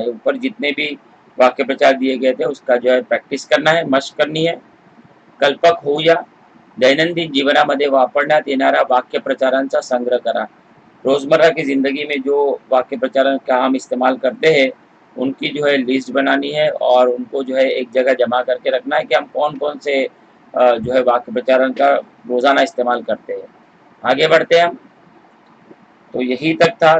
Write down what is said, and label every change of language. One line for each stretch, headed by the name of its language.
Hindi: ये ऊपर जितने भी वाक्य प्रचार दिए गए थे उसका जो है प्रैक्टिस करना है, मशक करनी है।
Marathi: कल्पक होऊया। दैनंदिन जीवनामध्ये वापरण्यात येणारा वाक्य प्रचारांचा संग्रह करा।
Hindi: रोजमर्रा की जिंदगी में जो वाक्य प्रचार का हम इस्तेमाल करते हैं उनकी जो है लिस्ट बनानी है और उनको जो है एक जगह जमा करके रखना है कि हम कौन कौन से जो है वाक्य प्रचारण का रोजाना इस्तेमाल करते हैं। आगे बढ़ते हैं हम। तो यही तक था।